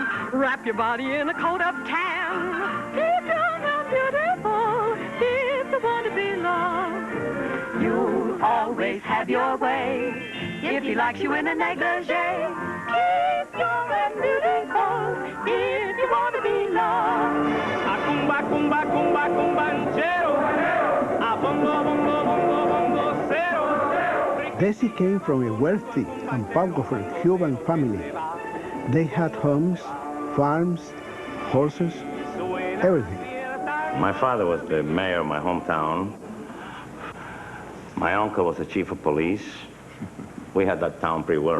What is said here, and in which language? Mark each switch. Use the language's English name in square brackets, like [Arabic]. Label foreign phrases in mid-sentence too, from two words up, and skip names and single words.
[English] Wrap your body in a coat of tan. Keep young and beautiful if you want to be loved. You'll always have your way if he likes you in a negligee. Keep young and beautiful if you want to be loved. [Spanish] Acumba, cumba, cumba, cumbanchero. A bongo, bongo, bongo, bongo, cero. [English] Desi came from a wealthy and powerful Cuban family. They had homes, farms, horses, everything. My father was the mayor of my hometown. My uncle was the chief of police. We had that town pretty well.